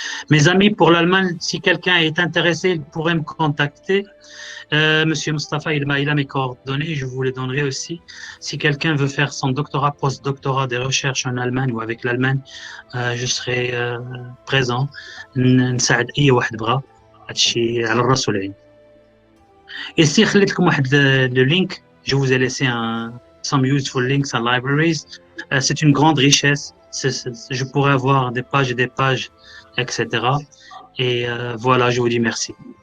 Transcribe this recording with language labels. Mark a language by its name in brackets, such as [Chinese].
[French] Mes amis, pour l'Allemagne, si quelqu'un est intéressé, il pourrait me contacter. Monsieur Mustafa, il a mes coordonnées, je vous les donnerai aussi. Si quelqu'un veut faire son doctorat, post-doctorat des recherches en Allemagne ou avec l'Allemagne, je serai présent. [Arabic] نساعد أي واحد بغى هادشي على الراس والعين. [French] Ici, [Arabic] خليت لكم واحد [French] le link. Je vous ai laissé [English] some useful links and libraries. [French] C'est une grande richesse. Je pourrais avoir des pages et des pages, etc. Et voilà, je vous dis merci.